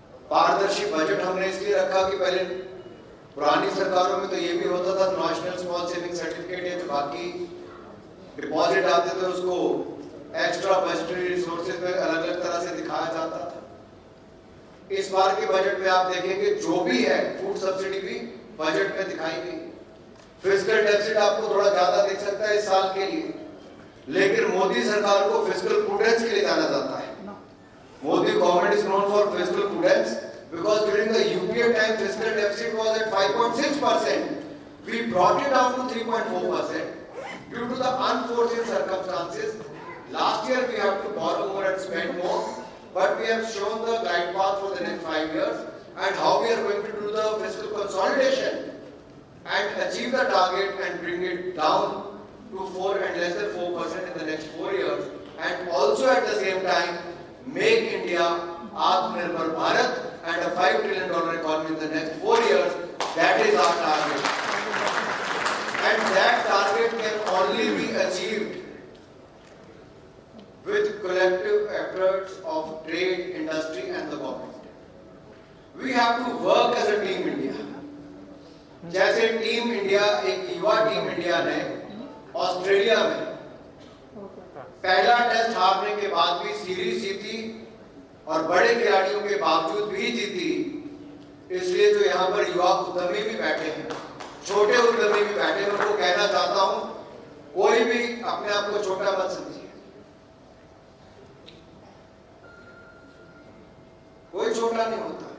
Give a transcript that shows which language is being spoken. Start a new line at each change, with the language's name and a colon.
Hindi: पारदर्शी बजट हमने इसलिए रखा कि पहले पुरानी सरकारों में तो ये भी होता था, नेशनल स्मॉल सेविंग सर्टिफिकेट या जो बाकी डिपॉजिट आते थे उसको एक्स्ट्रा बजटरी रिसोर्सेज में अलग अलग तरह से दिखाया जाता था. इस बार के बजट में आप देखेंगे जो भी है फूड सब्सिडी भी बजट में दिखाई गई. फिस्कल डेफिसिट आपको थोड़ा ज्यादा दिख सकता है इस साल के लिए, लेकिन मोदी सरकार को फिस्कल प्रूडेंस के लिए जाना जाता है.
English: Modi government is known for fiscal prudence because during the UPA time fiscal deficit was at 5.6%. We brought it down to 3.4% due to the unforeseen circumstances. Last year we have to borrow more and spend more, but we have shown the glide path for the next 5 years and how we are going to do the fiscal consolidation and achieve the target and bring it down to 4 and less than 4% in the next 4 years, and also at the same time make India Atmanirbhar Bharat and a $5 trillion economy in the next 4 years. That is our target. And that target can only be achieved with collective efforts of trade, industry and the government. We have to work as a team India.
Hindi: जैसे team India, एक युवा team India ने Australia में पहला test हारने के बाद भी सीरीज जीती और बड़े खिलाड़ियों के बावजूद भी जीती, इसलिए जो यहाँ पर युवा उद्यमी भी बैठे हैं, छोटे उद्यमी भी बैठे हैं, उनको कहना चाहता हूँ, कोई भी अपने आप को छोटा मत समझिए, कोई छोटा नहीं होता।